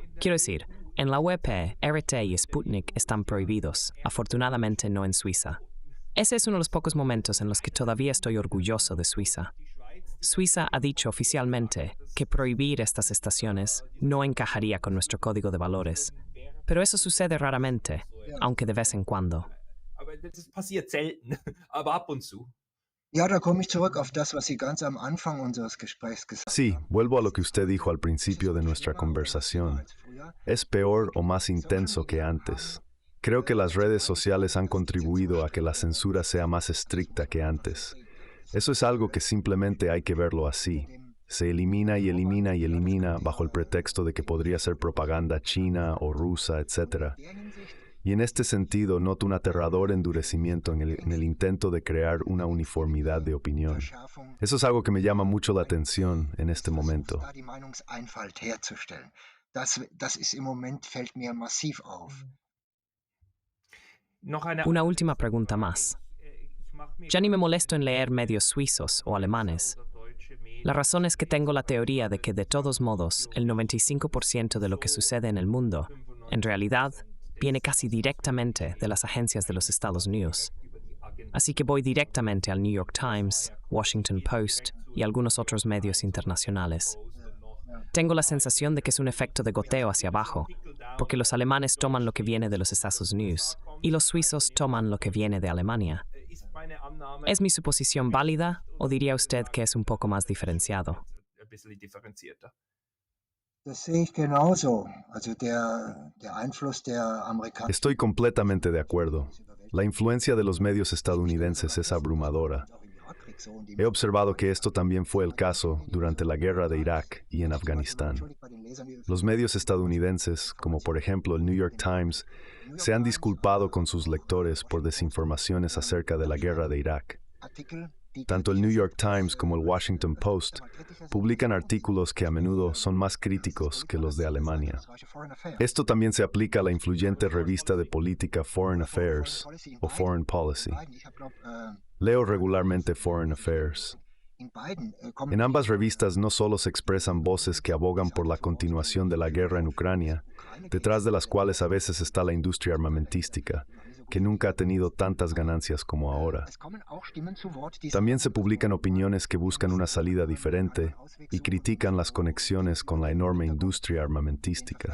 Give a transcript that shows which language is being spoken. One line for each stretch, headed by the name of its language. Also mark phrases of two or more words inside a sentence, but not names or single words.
Spanish: Quiero decir, en la UEP, RT y Sputnik están prohibidos, afortunadamente no en Suiza. Ese es uno de los pocos momentos en los que todavía estoy orgulloso de Suiza. Suiza ha dicho oficialmente que prohibir estas estaciones no encajaría con nuestro código de valores, pero eso sucede raramente, aunque de vez en cuando.
German: Das passiert selten, aber ab und zu. Ja, da komme ich zurück auf das, was Sie ganz am Anfang unseres Gesprächs gesagt
Spanish: Sí, vuelvo a lo que usted dijo al principio de nuestra conversación. Es peor o más intenso que antes. Creo que las redes sociales han contribuido a que la censura sea más estricta que antes. Eso es algo que simplemente hay que verlo así. Se elimina y elimina y elimina bajo el pretexto de que podría ser propaganda china o rusa, etc. Y en este sentido noto un aterrador endurecimiento en el intento de crear una uniformidad de opinión. Eso es algo que me llama mucho la atención en este momento.
German: Das ist im Moment, fällt mir massiv auf.
Spanish: Una última pregunta más. Ya ni me molesto en leer medios suizos o alemanes. La razón es que tengo la teoría de que, de todos modos, el 95% de lo que sucede en el mundo, en realidad, viene casi directamente de las agencias de los Estados Unidos. Así que voy directamente al New York Times, Washington Post y algunos otros medios internacionales. Tengo la sensación de que es un efecto de goteo hacia abajo, porque los alemanes toman lo que viene de los Estados Unidos y los suizos toman lo que viene de Alemania. ¿Es mi suposición válida o diría usted que es un poco más diferenciado?
German: Das sehe ich genauso. Also der Einfluss der Amerikaner.
Spanish: Estoy completamente de acuerdo. La influencia de los medios estadounidenses es abrumadora. He observado que esto también fue el caso durante la guerra de Irak y en Afganistán. Los medios estadounidenses, como por ejemplo el New York Times, se han disculpado con sus lectores por desinformaciones acerca de la guerra de Irak. Tanto el New York Times como el Washington Post publican artículos que a menudo son más críticos que los de Alemania. Esto también se aplica a la influyente revista de política Foreign Affairs o Foreign Policy. Leo regularmente Foreign Affairs. En ambas revistas no solo se expresan voces que abogan por la continuación de la guerra en Ucrania, detrás de las cuales a veces está la industria armamentística, que nunca ha tenido tantas ganancias como ahora. También se publican opiniones que buscan una salida diferente y critican las conexiones con la enorme industria armamentística.